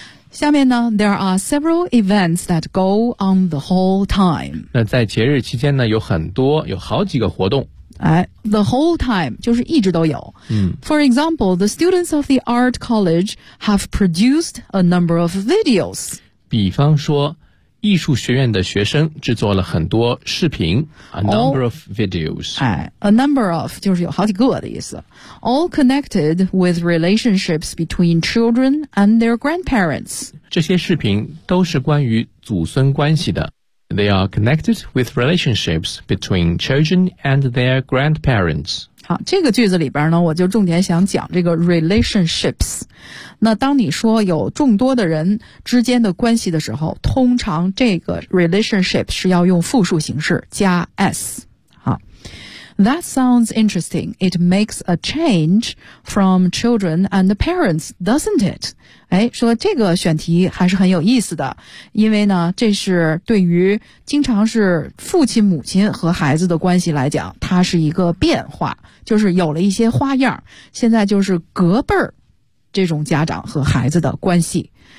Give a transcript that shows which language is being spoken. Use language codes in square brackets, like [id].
[zh] 下面呢 [en] ，there are several events that go on the whole time。 [zh] 那在节日期间呢，有很多，有好几个活动。哎 ， [en] the whole time [zh] 就是一直都有。嗯 [en] ，For example, the students of the art college have produced a number of videos. [zh] 比方说，艺术学院的学生制作了很多视频。 [en] A number of videos. [zh] 哎 ，a number of 就是有好几个的意思。 [en] All connected with relationships between children and their grandparents. [zh] 这些视频都是关于祖孙关系的。 [en] They are connected with relationships between children and their grandparents. [zh] 好，这个句子里边呢，我就重点想讲这个 relationships。那当你说有众多的人之间的关系的时候，通常这个 relationship 是要用复数形式加 s。 [en] 好 ，That sounds interesting. It makes a change from children and the parents, doesn't it? [zh] 哎，说这个选题还是很有意思的，因为呢，这是对于经常是父亲母亲和孩子的关系来讲，它是一个变化，就是有了一些花样，现在就是隔辈儿这种家长和孩子的关系。